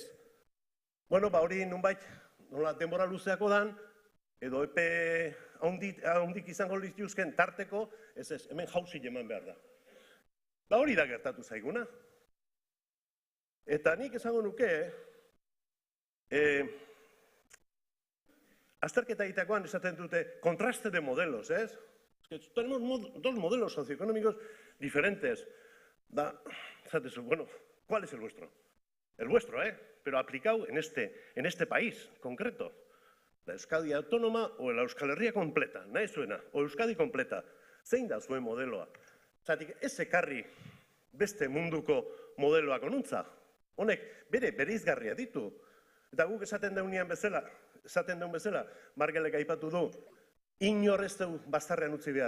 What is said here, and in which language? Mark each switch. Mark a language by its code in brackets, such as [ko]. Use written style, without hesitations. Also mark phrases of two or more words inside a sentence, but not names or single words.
[eu] Hori nunbait, nola denbora luzeako dan, edo epe haundik izango lituzken tarteko, ez, hemen jauzi eman behar da. Hori da gertatu zaiguna. Eta nik esango nuke, azterketa egitekoan esaten dute [es] kontraste de modelos, [eu] ez? [es] Tenemos 2 modelos socioeconómicos diferentes. ¿Cuál es el vuestro? El vuestro, pero aplicado en este país concreto. La Euskadi autónoma o la Euskal Herria completa, [eu] nahi zuena, [es] o Euskadi completa. [eu] Zein da zuen modeloa? Zatik, ez ekarri beste munduko modeloak onuntza. Honek bere bereizgarria ditu. Eta guk esaten deun bezala, Margelek aipatu du, inor ez du bazterrean utzi behar.